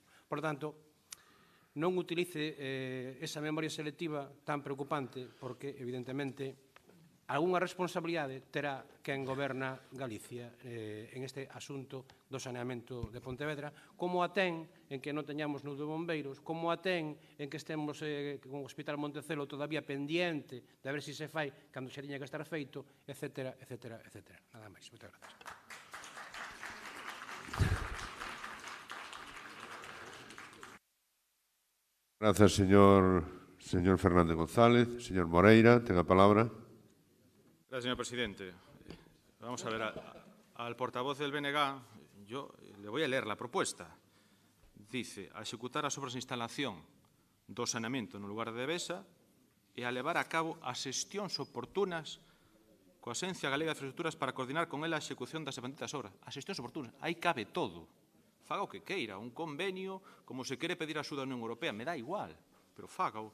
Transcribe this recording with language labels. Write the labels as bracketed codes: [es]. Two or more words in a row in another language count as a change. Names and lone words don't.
[es] Por lo tanto, [gl] non utilice esa memoria selectiva tan preocupante porque, evidentemente, algunha responsabilidade terá quen goberna Galicia en este asunto do saneamento de Pontevedra, como a ten en que non teñamos nudo de bombeiros, como a ten en que estemos con o Hospital Montecelo [es] todavía pendiente [gl] de ver se se fai cando xa tiña que estar feito, etcétera, etcétera, etcétera. Nada máis. Moitas gracias. Grazas, señor Fernández González. Señor Moreira, ten a palabra. [es] Gracias, señor presidente. Vamos a ver, al portavoz del BNG, yo le voy a leer la propuesta. Dice, [gl] a executar as obras de instalación do saneamento no lugar de Devesa e a levar a cabo as xestións oportunas coa Axencia Galega de Infraestructuras para coordinar con ela a execución das benditas obras. As xestións oportunas, aí cabe todo. Faga o que queira, un convenio, como se quere pedir a axuda da Unión Europea, me dá igual, pero fágao.